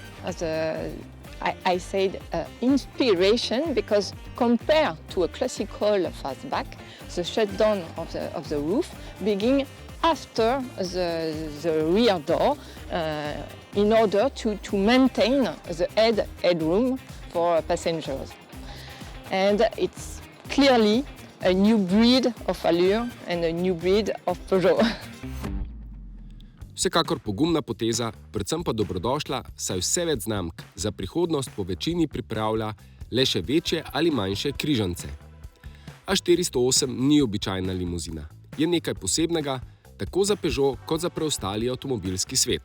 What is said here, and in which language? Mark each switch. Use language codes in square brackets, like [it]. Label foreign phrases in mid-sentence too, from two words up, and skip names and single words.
[en] I said inspiration because compared to a classical fastback, the shutdown of the roof begins after the rear door in order to maintain the headroom for passengers. And it's clearly a new breed of Allure and a new breed of Peugeot. [sl] Vsekakor pogumna poteza, predvsem pa dobrodošla, saj vse več znamk za prihodnost po večini pripravlja le še večje ali manjše križance. A 408 ni običajna limuzina. Je nekaj posebnega, tako za Peugeot kot za preostali avtomobilski svet.